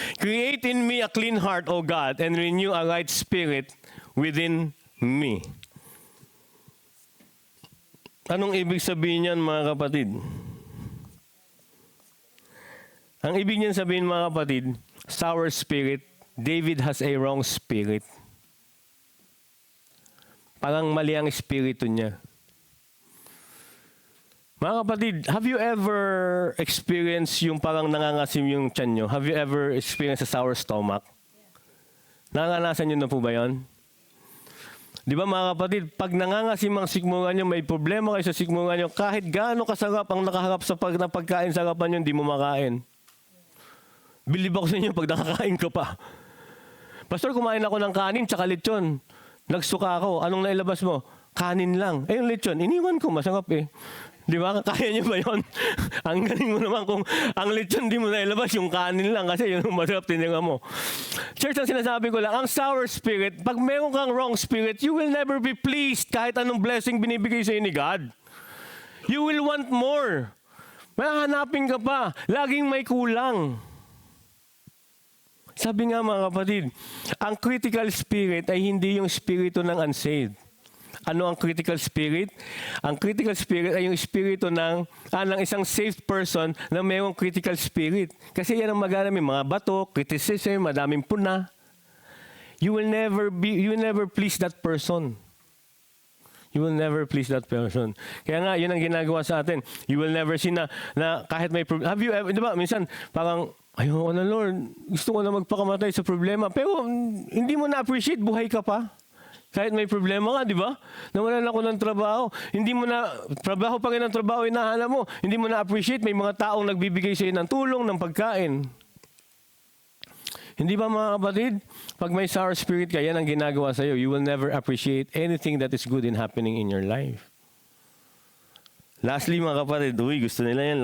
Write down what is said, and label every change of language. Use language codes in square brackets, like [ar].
[en] Create in me a clean heart, O God, and renew a right spirit within me. [tl] Anong ibig sabihin niyan, mga kapatid? Ang ibig niyan sabihin, mga kapatid, [en] sour spirit, David has a wrong spirit. [tl] Parang mali ang espiritu niya. Mga kapatid, [en] have you ever experienced [tl] yung parang nangangasim yung tiyan nyo? [en] Have you ever experienced a sour stomach? [tl] Nanganganasan nyo na po ba yun? Di ba, mga kapatid, pag nangangasim ang sikmura nyo, may problema kayo sa sikmura nyo, kahit gaano kasarap ang nakaharap sa pagkain sa harapan nyo, hindi mo makain. Believe ako sa inyo pag nakakain ka pa. Pastor, kumain ako ng kanin tsaka lechon. Nagsuka ako. Anong nailabas mo? Kanin lang. Eh, yung lechon, iniwan ko. Masarap eh. Di ba? Kaya niyo ba yun? Ang galing mo naman kung ang lechon di mo nailabas, yung kanin lang kasi yun ang masarap tinira mo. Church, ang sinasabi ko lang, ang sour spirit, pag meron kang wrong spirit, [en] you will never be pleased [tl] kahit anong blessing binibigay sa'yo ni God. [en] You will want more. [tl] Mahanapin ka pa. Laging may kulang. Sabi nga mga kapatid, ang critical spirit ay hindi yung spirito ng unsaved. Ano ang critical spirit? Ang critical spirit ay yung spirito ng isang saved person na mayroong critical spirit. Kasi yan ang magana, may mga bato, criticism, madaming puna. [en] You will never please that person. You will never please that person. [tl] Kaya nga, yun ang ginagawa sa atin. [en] You will never see [tl] na kahit may problem. [en] Have you ever, [tl] di ba, minsan, parang, ayoko na Lord, gusto ko na magpakamatay sa problema. Pero hindi mo na-appreciate, buhay ka pa. Kahit may problema ka, di ba? Nawalan ako ng trabaho. Hindi mo na, trabaho pa rin ang trabaho, hinahanap mo. Hindi mo na-appreciate, may mga taong nagbibigay sa'yo ng tulong, ng pagkain. Hindi ba mga kapatid? Pag may sour spirit ka, yan ang ginagawa sa'yo. [en] You will never appreciate anything that is good and happening in your life. [tl] Lastly, mga kapatid, gusto nila yan.